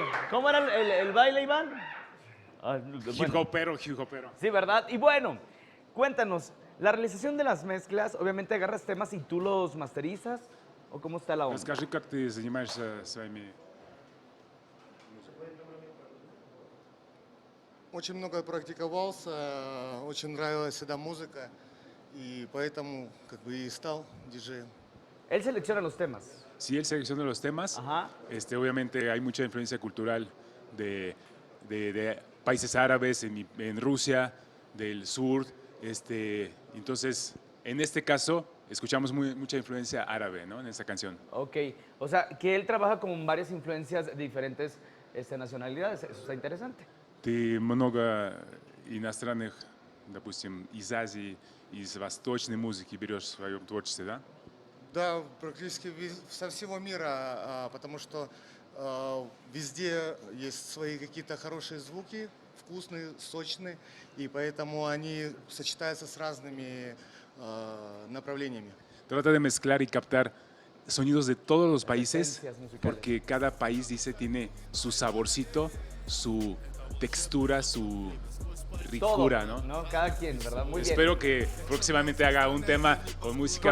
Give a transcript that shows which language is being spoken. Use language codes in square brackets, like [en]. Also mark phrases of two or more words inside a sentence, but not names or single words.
[es] ¿Cómo era el baile, Iván? Ah, Hip bueno. hopero. Sí, ¿verdad? Y bueno, cuéntanos, la realización de las mezclas, obviamente agarras temas y tú los masterizas, ¿o cómo está la onda? [ru] Расскажи, как ты занимаешься своими... Очень много практиковался, очень нравилась эта музыка. И поэтому как бы и стал диджеем. [es] Él selecciona los temas. Sí, él selecciona los temas. Ajá. Obviamente hay mucha influencia cultural de países árabes en Rusia, del sur. Entonces, en este caso, escuchamos mucha influencia árabe, ¿no? En esta canción. Ok, o sea, que él trabaja con varias influencias de diferentes nacionalidades, eso está interesante. [ru] Ты много иностранных, допустим, из Азии, из восточной музыки берешь в своем творчестве, да? Да, практически со всего мира, потому что везде есть свои какие-то хорошие звуки, вкусные, сочные, и поэтому они сочетаются с разными направлениями. [es] Trata de mezclar y captar sonidos de todos los países, esencias musicales. porque cada país, dice, tiene su saborcito, su textura, su ricura, Todo, ¿no? Cada quien, ¿verdad? Muy bien. Espero que próximamente haga un tema con música